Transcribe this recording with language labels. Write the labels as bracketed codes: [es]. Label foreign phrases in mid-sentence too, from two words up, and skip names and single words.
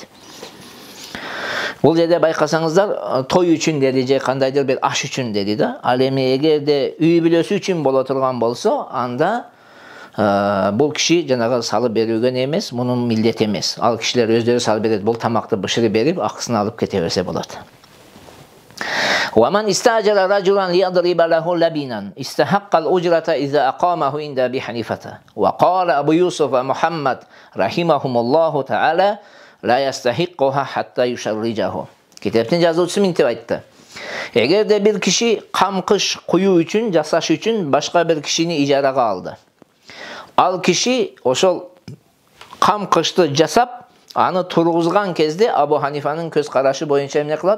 [ky] Бул жерде байкасаңыздар, той үчүн деди же кандайдыр бир аш үчүн деди да. Ал эми эгерде үй бүлөсү үчүн боло турган болсо, анда бул киши жанагы салып берүүгө эмес, мунун милдет эмес. Ал кишилер өздөрү салып берет, бул тамакты бышырып берип, акысын алып кете берсе болот. [ar] وَمَنْ إِسْتَأْجَرَ رَجُلًا لِيَضْرِبَ لَهُ لَبِينًا إِسْتَحَقَّ الْأُجْرَةَ إِذَا أَقَامَهُ عِنْدَ أبي حنيفة وقال أبو يوسف ومحمد رحمهم الله تعالى لا يستحقها حتى يشرجه. [ky] Kiteptin жазуучусу мынтип айтты. Эгерде бир киши камкыш куюу үчүн, жасаш үчүн башка бир кишини ижарага алды. Ал киши ошол камкышты жасап, аны тургузган кезде Абу Ханифанын көз карашы боюнча эмне кылат?